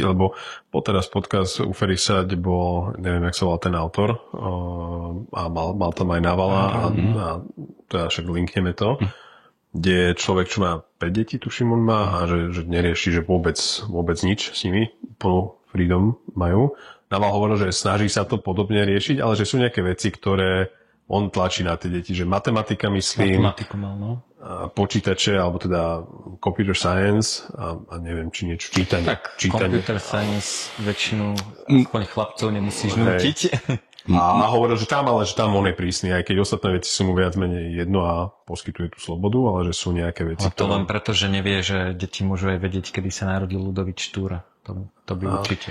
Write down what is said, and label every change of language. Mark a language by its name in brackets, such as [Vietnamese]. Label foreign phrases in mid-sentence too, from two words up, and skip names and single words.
[Slovak] Lebo teraz podcast u Ferisa, kde bol, neviem, jak sa volal ten autor, a mal tam aj Navala a teda však linkneme to, kde človek, čo má 5 detí, tuším on má, a že nerieši, že vôbec nič s nimi, plnú freedom majú. Naval hovoril, že snaží sa to podobne riešiť, ale že sú nejaké veci, ktoré on tlačí na tie deti, že matematika, myslím, Matematiku mal, no. počítače, alebo teda [English] computer science [Slovak] a neviem, či niečo čítanie. Tak, [English] computer science [Slovak] väčšinu aspoň chlapcov nemusíš nútiť. A hovoril, že tam on je prísny, aj keď ostatné veci sú mu viac menej jedno a poskytuje tú slobodu, ale že sú nejaké veci. A to len preto, že nevie, že deti môžu aj vedieť, kedy sa narodil Ludovič Štúra. To by určite.